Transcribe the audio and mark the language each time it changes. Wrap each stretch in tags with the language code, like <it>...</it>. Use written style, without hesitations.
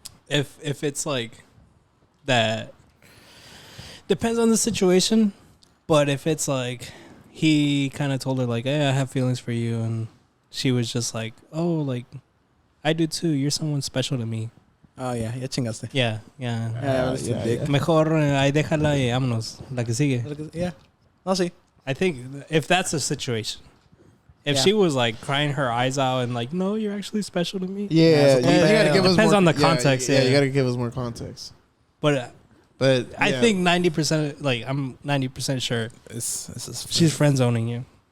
<en>If it's like that, depends on the situation. But if it's like he kind of told her like, "Hey, I have feelings for you," and she was just like, "Oh, like I do too. You're someone special to me." Oh, yeah.</en> <es>Ya chingaste.</es> <en>Yeah. Yeah.</en> <es>Mejor ahí déjala y vámonos. La que sigue.</es> <en>Yeah. I'll see. I think if that's the situation, if Yeah. she was like crying her eyes out and like, "No, you're actually special to me." Yeah, you gotta give us Depends more, on the context. Yeah, Yeah, you gotta give us more context. But I think 90%, like I'm 90% sure she's friend zoning you.</en>